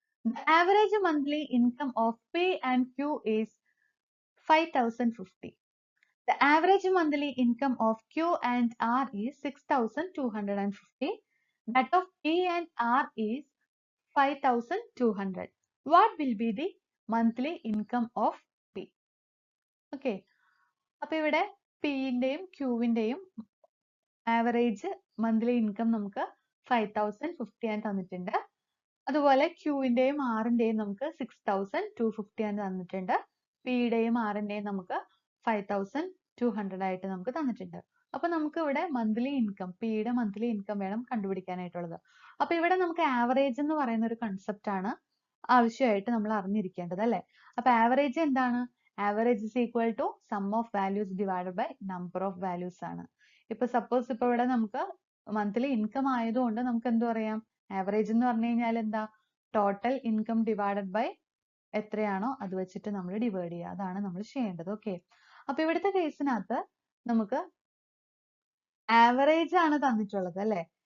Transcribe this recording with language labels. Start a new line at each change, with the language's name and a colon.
English: The average monthly income of P and Q is 5,050. The average monthly income of Q and R is 6,250. That of P and R is 5,200. What will be the monthly income of P? Okay.
Malayalam: അപ്പോൾ ഇവിടെ P-ന്റെയും Q-ന്റെയും average monthly income നമുക്ക് 5,050 ആണ് തന്നിട്ടുണ്ട്. അതുപോലെ Q-ന്റെയും R-ന്റെയും നമുക്ക് 6,250 ആണ് തന്നിട്ടുണ്ട്. P-യുടെയും R-ന്റെയും നമുക്ക് 5,200 ആയിട്ട് നമുക്ക് തന്നിട്ടുണ്ട്. അപ്പൊ നമുക്ക് ഇവിടെ മന്ത്ലി ഇൻകം, P-യുടെ മന്ത്ലി ഇൻകം വേണം കണ്ടുപിടിക്കാനായിട്ടുള്ളത്. അപ്പൊ ഇവിടെ നമുക്ക് ആവറേജ് എന്ന് പറയുന്ന ഒരു കൺസെപ്റ്റ് ആണ് ആവശ്യമായിട്ട് നമ്മൾ അറിഞ്ഞിരിക്കേണ്ടത് അല്ലെ. അപ്പൊ ആവറേജ് എന്താണ്?
English: Average is equal to sum of values divided by number of values ആണ്.
Malayalam: ഇപ്പൊ സപ്പോസ് ഇപ്പൊ ഇവിടെ നമുക്ക് മന്ത്ലി ഇൻകം ആയതുകൊണ്ട് നമുക്ക് എന്ത് പറയാം? ആവറേജ് എന്ന് പറഞ്ഞു കഴിഞ്ഞാൽ എന്താ? ടോട്ടൽ ഇൻകം ഡിവൈഡഡ് ബൈ എത്രയാണോ അത് വെച്ചിട്ട് നമ്മൾ ഡിവൈഡ് ചെയ്യുക. അതാണ് നമ്മൾ ചെയ്യേണ്ടത്. ഓക്കെ. അപ്പൊ ഇവിടുത്തെ കേസിനകത്ത് നമുക്ക് ആവറേജ് ആണ് തന്നിട്ടുള്ളത് അല്ലെ.